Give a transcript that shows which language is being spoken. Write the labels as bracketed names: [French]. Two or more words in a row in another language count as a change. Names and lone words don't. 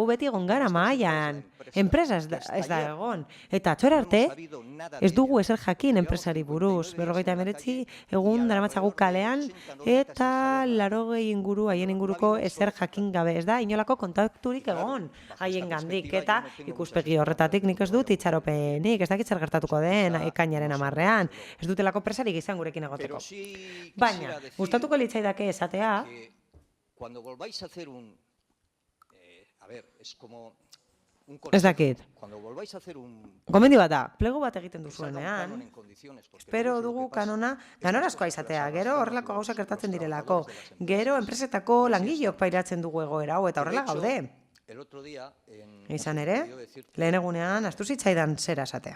[Basque] beti egon gara Mahaian, enpresa ez da egon, eta atxora arte ez dugu ezer jakin enpresari buruz, 59 egun daramatzagu kalean, eta 80 inguru, haien inguruko ezer jakin gabe, ez da inolako kontakturik egon haien gandik, eta ikuspegi horretatik nik ez dut itxaropenik, ez dakit zer gertatuko den ekainaren 10ean, ez dutelako presarik izan gurekin egoteko. Baina, gustatuko litzaidake esatea, [Spanish] Cuando volváis a hacer un... a ver, es como... [Basque] Ez dakit. [Spanish] Cuando volváis a hacer un... [Basque] Gomendio bat da, plego bat egiten duzuenean, espero dugu kanona ganorazkoa izatea, gero horrelako gauzak gertatzen direlako, gero enpresetako langileok pairatzen dugu egoera hau eta horrela gaude. Izan ere, lehen egunean astu zitzaidan zera esatea.